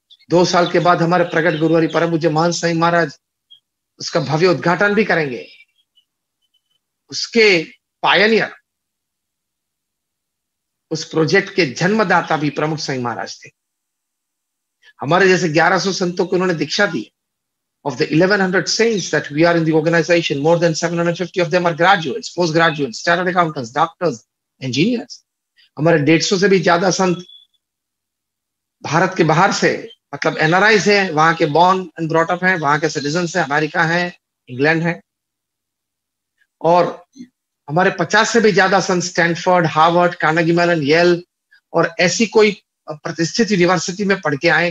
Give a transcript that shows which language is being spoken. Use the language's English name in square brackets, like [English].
[Hindi] 2 साल के बाद हमारे प्रगट गुरुवारी परम पूज्य महंत स्वामी महाराज उसका भव्य उद्घाटन भी करेंगे। उसके पायनियर, उस प्रोजेक्ट के जन्मदाता भी प्रमुख स्वामी महाराज थे। हमारे जैसे 1100 संतों को उन्होंने दीक्षा दी। [English] Of the 1100 saints that we are in the organization, more than 750 of them are graduates, postgraduates, chartered accountants, doctors, engineers. [Hindi] हमारे 150 से भी ज्यादा संत भारत के बाहर से, मतलब एनआरआईज हैं, वहां के बॉर्न एंड ब्रॉट अप हैं, वहां के सिटीजन्स हैं, अमेरिका है, इंग्लैंड है। और हमारे 50 से भी ज्यादा संत Stanford, Harvard, Carnegie Mellon, L और ऐसी कोई प्रतिष्ठित यूनिवर्सिटी में पढ़ के आए।